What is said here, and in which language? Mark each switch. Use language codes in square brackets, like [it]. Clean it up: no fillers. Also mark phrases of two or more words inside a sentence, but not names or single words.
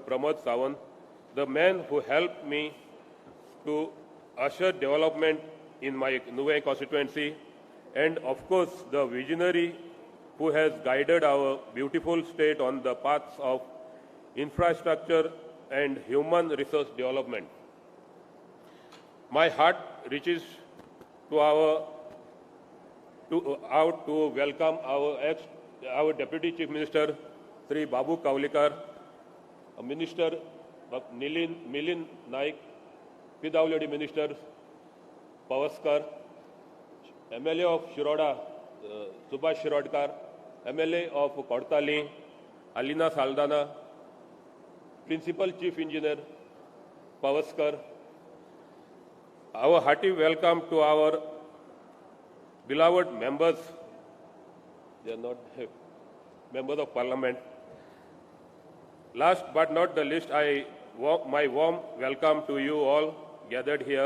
[en] Pramod Sawant, the man who helped me to usher development in my Nuvei constituency, and of course the visionary who has guided our beautiful state on the paths of infrastructure and human resource development. My heart reaches to out to welcome our Deputy Chief Minister, Sri Babu Kavlikar, Minister Milind Naik, PWD Minister Pavaskar, MLA of Shiroda, Subhash Shirodkar, MLA of Kortali, Alina Saldana, Principal Chief Engineer Pavaskar. Our hearty welcome to our beloved members. They are not members of Parliament. Last but not the least, my warm welcome to you all gathered here.